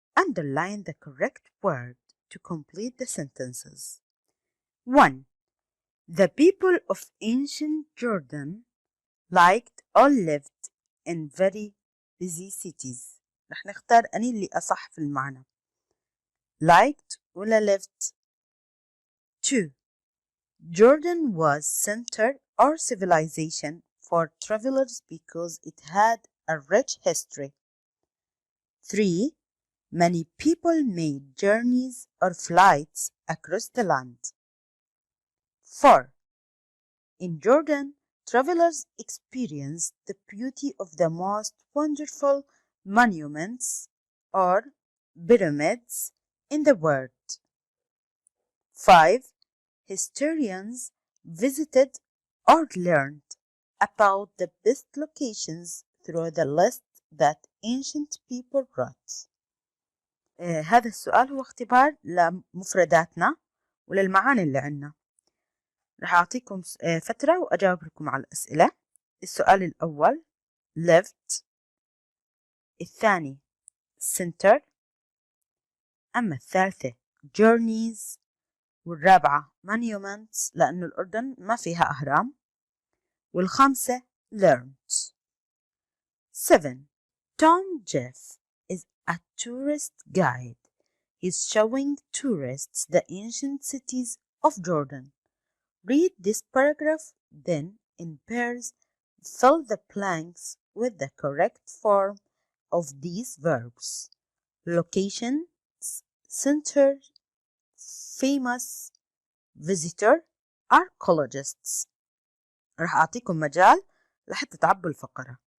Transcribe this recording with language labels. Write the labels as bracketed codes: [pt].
[en] Underline the correct word to complete the sentences. 1. The people of ancient Jordan liked or lived in very busy cities. [ar] رح نختار أني اللي أصح في المعنى. [en] Liked [ar] ولا [en] lived. 2. Jordan was center or civilization for travelers because it had a rich history. 3. Many people made journeys or flights across the land. 4. In Jordan, travelers experienced the beauty of the most wonderful monuments or pyramids in the world. 5. Historians visited or learned about the best locations through the list that ancient people wrote. [ar] هذا السؤال هو اختبار لمفرداتنا وللمعاني اللي عنا. رح أعطيكم فترة وأجاوب لكم على الأسئلة. السؤال الأول lived، الثاني center، أما الثالثة journeys، والرابعة monuments لأنه الأردن ما فيها أهرام، والخامسة learned. 7. [en] Tom Jeff is a tourist guide. He's showing tourists the ancient cities of Jordan. Read this paragraph, then in pairs fill the blanks with the correct form of these verbs. Location, center, famous, visitor, archaeologists. [ar] رح أعطيكم مجال لحتى تعبوا الفقرة.